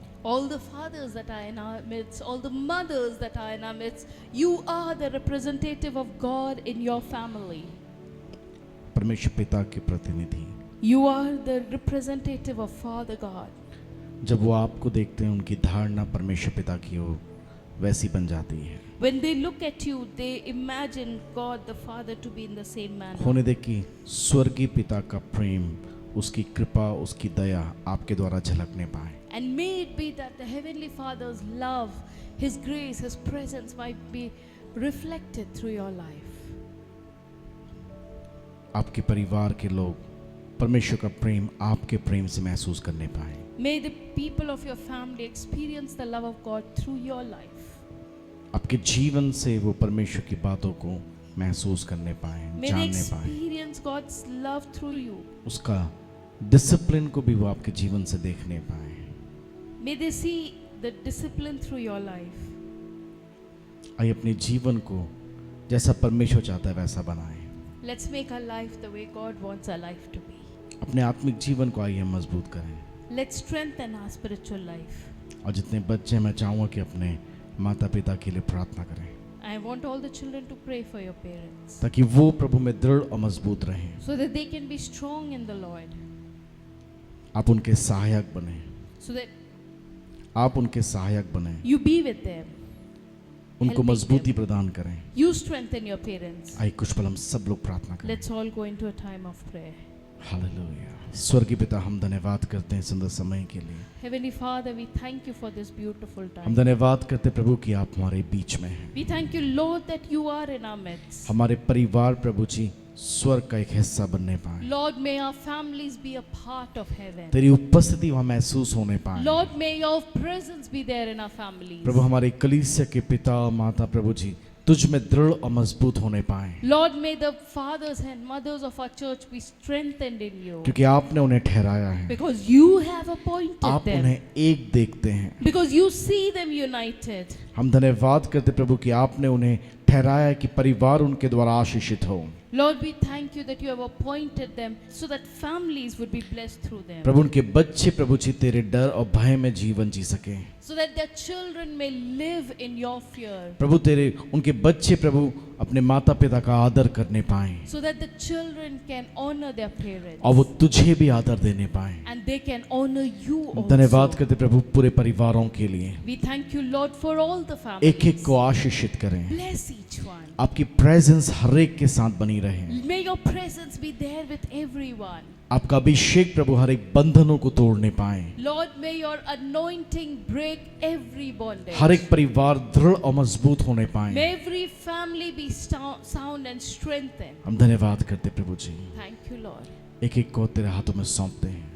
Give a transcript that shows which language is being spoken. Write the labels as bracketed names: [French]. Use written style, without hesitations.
[English] All the fathers that are in our midst, all the mothers that are in our midst, you are the representative of God in your family. [Hindi] परमेश्वर पिता के प्रतिनिधि। [English] You are the representative of Father God. [Hindi] जब वो आपको देखते हैं, उनकी धारणा परमेश्वर पिता की हो वैसी बन जाती है। [English] When they look at you, they imagine God the Father to be in the same manner. [Hindi] होने दे कि स्वर्गीय पिता का प्रेम, उसकी कृपा, उसकी दया आपके द्वारा झलकने पाए। [English] And may it be that the Heavenly Father's love, His grace, His presence might be reflected through your life. [Hindi] आपके परिवार के लोग परमेश्वर का प्रेम आपके प्रेम से महसूस करने पाए। [English] May the people of your family experience the love of God through your life. [Hindi] आपके जीवन से वो परमेश्वर की बातों को महसूस करने पाए, [English] May they [Hindi] जानने पाए। [English] experience God's love through you. [Hindi] उसका डिसिप्लिन को भी वो आपके जीवन से देखने पाए। [English] May they see the discipline through your life. [Hindi] आइए अपने जीवन को जैसा परमेश्वर चाहता है वैसा बनाएं। [English] Let's make our life the way God wants our life to be. [Hindi] अपने आत्मिक जीवन को आइए मजबूत करें। [English] Let's strengthen our spiritual life. [Hindi] और जितने बच्चे, मैं चाहूँगा कि अपने माता पिता के लिए प्रार्थना करें [English] I want all the children to pray for your parents [Hindi] ताकि वो प्रभु में दृढ़ और मजबूत रहें। [English] so that they can be strong in the Lord, [Hindi] आप उनके सहायक बने, [English] so that [Hindi] आप उनके सहायक बने, [English] you be with them. [Hindi] उनको [English] helping [Hindi] मजबूती [English] them. [Hindi] प्रदान करें। [English] You strengthen your parents. [Hindi] आइए कुछ पल हम सब लोग प्रार्थना करें। [English] Let's all go into a time of prayer. [Hindi] Hallelujah. स्वर्गीय पिता, हम धन्यवाद करते हैं सुंदर समय के लिए। [English] Heavenly Father, we thank you for this beautiful [Hindi] हम [English] time. [Hindi] धन्यवाद करते हैं प्रभु कि आप हमारे बीच में हैं। [English] We thank you, Lord, that you are in our midst. [Hindi] हमारे परिवार प्रभु जी स्वर्ग का एक हिस्सा बनने पाए। [English] Lord, may our families be a part of heaven. [Hindi] तेरी उपस्थिति वहाँ महसूस होने पाए। [English] Lord, may your presence be there in our families. [Hindi] प्रभु हमारे कलीसिया के पिता और माता प्रभु जी तुझ में दृढ़ और मजबूत होने पाए, [English] Lord, may the fathers and mothers of our church be strengthened in you. [Hindi] क्योंकि आपने उन्हें ठहराया है। [English] Because you have appointed [Hindi] आप [English] them. [Hindi] उन्हें एक देखते हैं। [English] Because you see them united. [Hindi] हम धन्यवाद करते प्रभु कि आपने उन्हें ठहराया है कि परिवार उनके द्वारा आशीषित हो। [English] Lord, we thank you that you have appointed them so that families would be blessed through them. [Hindi] प्रभु उनके बच्चे प्रभु जी तेरे डर और भय में जीवन जी सके। [English] So that their children may live in your fear. [Hindi] प्रभु तेरे उनके बच्चे प्रभु अपने माता पिता का आदर करने पाए [English] So that the children can honor their parents. [Hindi] और वो तुझे भी आदर देने पाए। [English] And they can honor you also. [Hindi] धन्यवाद करते प्रभु पूरे परिवारों के लिए। [English] We thank you, Lord, for all the families. [Hindi] एक एक को आशीषित करें। [English] Bless each one. [Hindi] आपकी प्रेजेंस हर एक के साथ बनी रहे। [English] May your presence be there with everyone. [Hindi] आपका अभिषेक प्रभु हर एक बंधनों को तोड़ने पाए। [English] Lord, may your anointing break every bondage. [Hindi] हर एक परिवार दृढ़ और मजबूत होने [English] May [Hindi] पाए। [English] every family be sound and strengthened. [Hindi] हम धन्यवाद करते प्रभु जी। [English] Thank you, Lord. [Hindi] एक एक को तेरे हाथों में सौंपते हैं।